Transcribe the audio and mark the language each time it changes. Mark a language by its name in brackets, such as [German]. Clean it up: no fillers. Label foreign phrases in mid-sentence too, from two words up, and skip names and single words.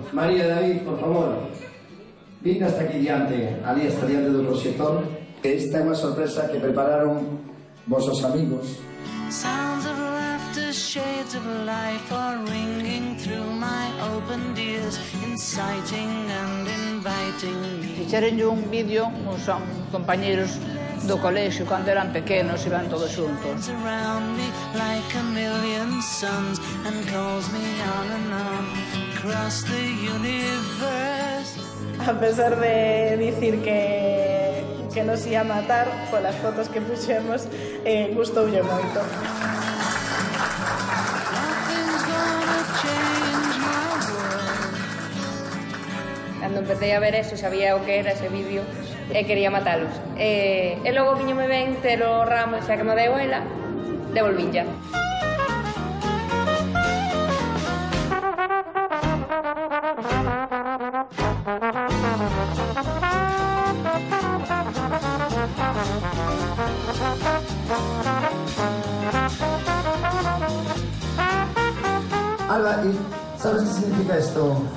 [Galician] María e David, por favor, vin hasta aquí diante, ali hasta diante do proxector, que esta é unha sorpresa que prepararon vosos amigos. [English] Sounds of laughter, shades of life are ringing through my open ears, inciting and inviting me. [Galician] Fixerenlle un vídeo uns compañeros do colexio cando eran pequenos, iban todos xuntos. [English] Around me like a million suns and calls me on and on across the universe. [Galician] A pesar de dicir que nos ia matar, polas fotos que puxemos, gustoulle moito. [English] Nothing's gonna change my world. [Galician] Cando empecé a ver eso, sabía o que era ese vídeo e quería matalos. E logo viñome ben ter o ramo, xa que me deu ela, devolvín ya. [Spanish] Alba, ¿y sabes qué significa esto?